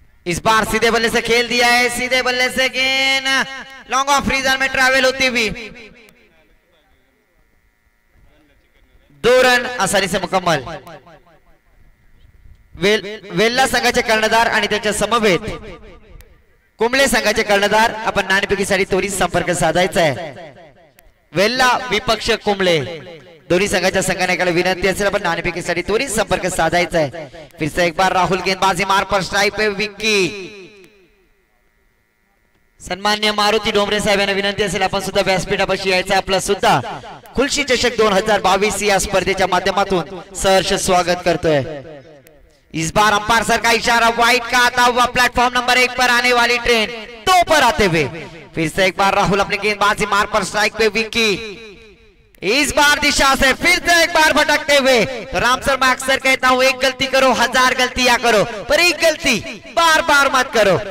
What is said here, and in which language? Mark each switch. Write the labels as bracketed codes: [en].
[hi] इस बार सीधे बल्ले से खेल दिया है, सीधे बल्ले से गेंद लॉन्ग ऑफ रीजन में ट्रैवल होती हुई 2 रन आसानी से मुकम्मल। [mr] वेल्ला संघाचे कर्णधार आणि त्यांच्या समवेत कुंबळे संघाचे कर्णधार आपण नाणेफेकीसाठी त्वरित संपर्क साधायचा आहे। वेल्ला विपक्ष कुंबळे दोन्ही संघाच्या संघानायकाला विनंती असेल आपण नाणेफेकीसाठी त्वरित संपर्क साधायचा है। [hi] फिर से एक बार राहुल गेंदबाजी मार पर स्ट्राइक पे विक्की। [mr] सन्मान्य मारुती डोंबरे साहेब यांना विनंती असेल आपण सुद्धा व्यासपीठापाशी यायचं, आपलं सुद्धा खुलशी चषक 2022 या स्पर्धेच्या माध्यमातून सहर्ष स्वागत करतोय। [hi] इस बार अंपायर सर का इशारा, व्हाइट का आता हुआ प्लेटफॉर्म नंबर 1 पर आने वाली ट्रेन 2 पर आते हुए फिर से एक बार राहुल अपनी गेंदबाजी मार पर स्ट्राइक पे विक्की। इस बार दिशा से फिर से एक बार भटकते हुए। तो राम सर मैं अक्सर कहता हूं 1 गलती करो 1000 गलतियां करो, पर 1 गलती बार बार मत करो।